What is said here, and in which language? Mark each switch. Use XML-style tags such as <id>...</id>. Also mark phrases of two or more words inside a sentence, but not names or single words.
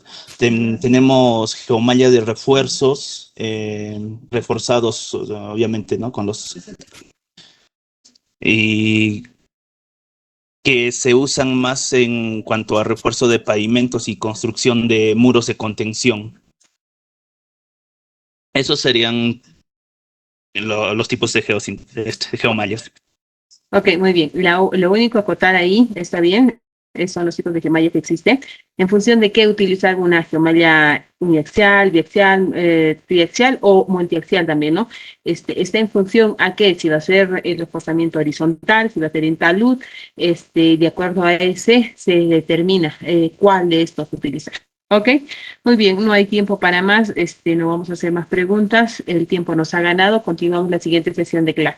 <es>Tenemos geomalla de refuerzos, reforzados, obviamente, ¿no?, y que se usan más en cuanto a refuerzo de pavimentos y construcción de muros de contención. Esos serían los tipos de geomallas. Ok, muy bien. Lo único a acotar ahí, está bien, son los tipos de geomalla que existen. En función de qué utilizar una geomalla uniaxial, biaxial, triaxial o multiaxial también, ¿no? Está en función a qué, si va a ser el reforzamiento horizontal, si va a ser en talud, de acuerdo a ese se determina cuál de estos utilizar. Ok, muy bien, no hay tiempo para más, no vamos a hacer más preguntas, el tiempo nos ha ganado, continuamos la siguiente sesión de clase.</es>